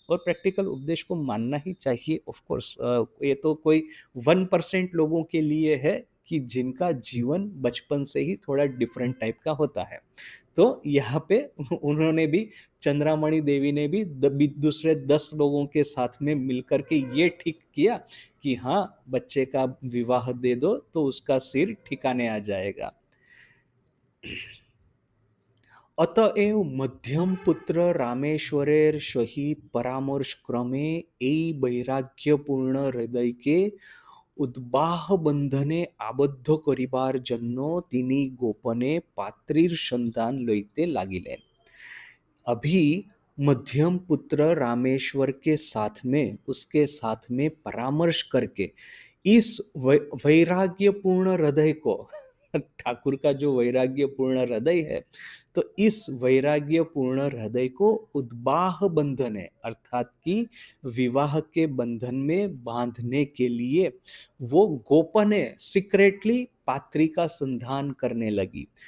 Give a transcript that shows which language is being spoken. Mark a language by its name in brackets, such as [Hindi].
[Hindi] और प्रैक्टिकल उपदेश को मानना ही चाहिए ऑफ कोर्स। ये तो कोई 1% लोगों के लिए है कि जिनका जीवन बचपन से ही थोड़ा डिफरेंट टाइप का होता है। तो यहाँ पे उन्होंने भी, चंद्रामणि देवी ने भी दूसरे 10 लोगों के साथ में मिलकर के ये ठीक किया कि हाँ, बच्चे का विवाह दे दो तो उसका सिर ठिकाने आ जाएगा। [Bangla] अतएव मध्यम पुत्र रामेश्वरेर सहित परामर्श क्रमे এই বৈরাগ্যপূর্ণ হৃদয়কে উদ্বাহ বন্ধনে আবদ্ধ করিবার জন্য তিনি গোপনে পাত্রীর সন্ধান লইতে লাগিলেন। [Hindi] अभी मध्यम पुत्र रामेश्वर के साथ में, उसके साथ में परामर्श करके इस वैराग्यपूर्ण हृदय को ठाकुर का जो वैराग्यपूर्ण हृदय है, तो इस वैराग्यपूर्ण हृदय को उद्बाह बंधन है अर्थात कि विवाह के बंधन में बांधने के लिए वो गोपने सीक्रेटली पात्री का संधान करने लगी।